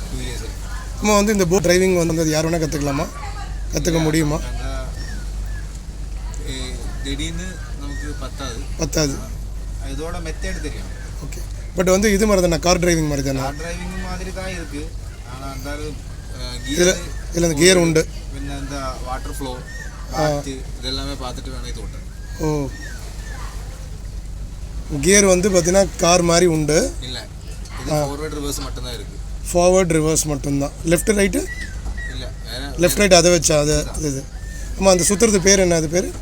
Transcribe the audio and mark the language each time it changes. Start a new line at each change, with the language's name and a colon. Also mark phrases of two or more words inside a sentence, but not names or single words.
Tamil: நம்ம வந்து இந்த
English: boat driving
Tamil: வந்து யார் வேணால் கற்றுக்கலாமா? கற்றுக்க முடியுமா? திடீர்னு நமக்கு பத்தாது. இதோட மெத்தேட் தெரியும்.
English: OK, but
Tamil: வந்து இது மாதிரி தானே,
English: car driving
Tamil: மாதிரி தானே?
English: car driving
Tamil: மாதிரி தான் இருக்குது. ஆனால் அந்த இதில் இந்த கியர் உண்டு.
Malayalam: പിന്നെ എന്താ
English: water flow
Malayalam: കാറ്റ് ഇതെല്ലാമേ
Tamil: பார்த்துட்டு வேணா இது ஓட்டணும். ஓ, கியர் வந்து பார்த்தீங்கன்னா கார் மாதிரி உண்டு. இல்லை, இது
English: forward reverse
Tamil: மட்டும்தான் இருக்குது.
English: forward reverse
Tamil: மட்டும்தான்.
English: left right?
Tamil: இல்லை, வேற
English: left right
Tamil: அதை வச்சா அது இது. ஆமாம், அந்த சுற்றுறது பேர் என்ன? அது பேர்